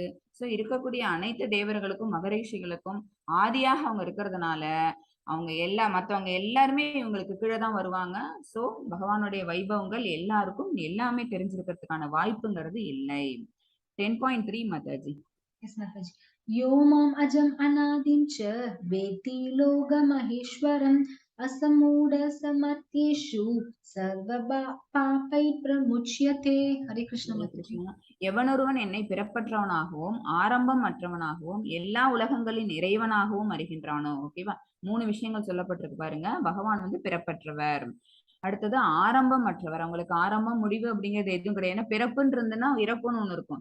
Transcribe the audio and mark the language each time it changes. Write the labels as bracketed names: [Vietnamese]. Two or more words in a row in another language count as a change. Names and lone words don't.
[Tamil] சோ இருக்கக்கூடிய அனைத்து தேவர்களுக்கும் மகரிஷிகளுக்கும் ஆதியாக அவங்க இருக்கிறதுனால அவங்க மத்தவங்க எல்லாருமே இவங்களுக்கு கீழே தான் வருவாங்க. சோ பகவானுடைய வைபவங்கள் எல்லாருக்கும் எல்லாமே தெரிஞ்சிருக்கிறதுக்கான வாய்ப்புங்கிறது இல்லை. 10.3 மாதாஜி. [English] Yes, Mataji. [Sanskrit] यो माम् अजम् अनादिं च वेत्ति लोकमहेश्वरम् असम्मूढः स मर्त्येषु सर्व पापैः प्रमुच्यते. Hare Krishna [Tamil] ஹரே Mataji. கிருஷ்ணா. எவனொருவன் என்னை பிறப்பற்றவனாகவும் ஆரம்பம் அற்றவனாகவும் எல்லா உலகங்களின் இறைவனாகவும் அறிகின்றானோ. ஓகேவா? 3 விஷயங்கள் சொல்லப்பட்டிருக்கு பாருங்க. பகவான் வந்து பிறப்பற்றவர். அடுத்தது ஆரம்பம் அற்றவர். அவங்களுக்கு ஆரம்பம் முடிவு அப்படிங்கிறது எதுவும் கிடையாது. ஏன்னா பிறப்புன்னு இருந்துன்னா இறப்புன்னு ஒண்ணு இருக்கும்.